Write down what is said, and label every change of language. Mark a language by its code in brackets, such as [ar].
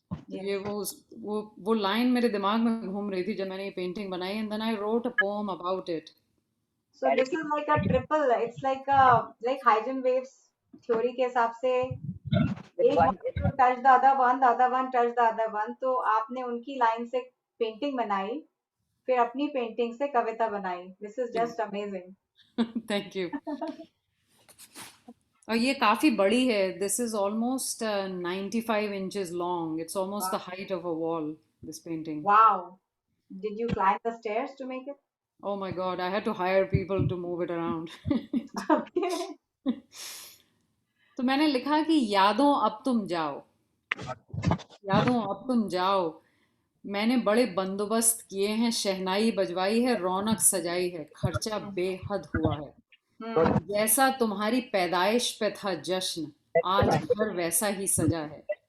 [hi] ये वो लाइन मेरे दिमाग में घूम रही थी जब मैंने ये पेंटिंग बनाई, [en] And then I wrote a poem about it. So this is like a triple. It's like high jump waves theory [hi] के हिसाब से एक [en] wanted to touch the other one touch the other one. [hi] तो आपने उनकी line से painting बनाई, फिर अपनी पेंटिंग से कविता बनाई. [en] This is just amazing. Thank you. [hi] और ये काफी बड़ी है। [en] This is almost 95 inches long. It's almost the height of a wall, this painting. Wow. Did you climb the stairs to make it? Oh my god, I had to hire people to move it around. Okay. [hi] तो मैंने लिखा कि यादों अब तुम जाओ, यादों अब तुम जाओ, मैंने बड़े बंदोबस्त किए हैं, शहनाई बजवाई है, रौनक सजाई है, खर्चा बेहद हुआ है, जैसा तुम्हारी पैदाइश पे था जश्न, आज घर वैसा ही सजा है,